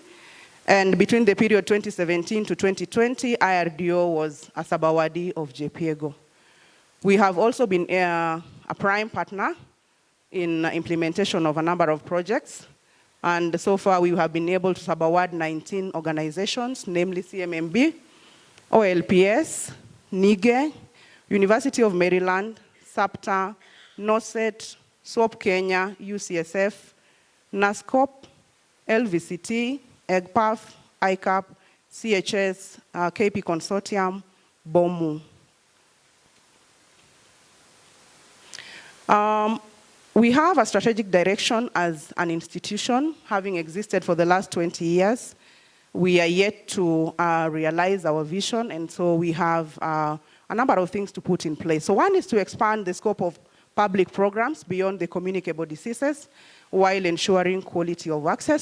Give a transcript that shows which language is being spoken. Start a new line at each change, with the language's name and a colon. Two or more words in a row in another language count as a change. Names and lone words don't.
English: And between the period 2017 to 2020, IRDO was a Sabawadi of JPEGO. We have also been a prime partner in implementation of a number of projects. And so far, we have been able to subaward 19 organizations, namely CMMB, OLPS, NIGE, University of Maryland, SAPTA, NOSET, SWOP Kenya, UCSF, NASCOP, LVCT, EGPAF, ICAP, CHS, KP Consortium, BOMU. We have a strategic direction as an institution, having existed for the last 20 years. We are yet to realize our vision, and so we have a number of things to put in place. So one is to expand the scope of public programs beyond the communicable diseases while ensuring quality of access.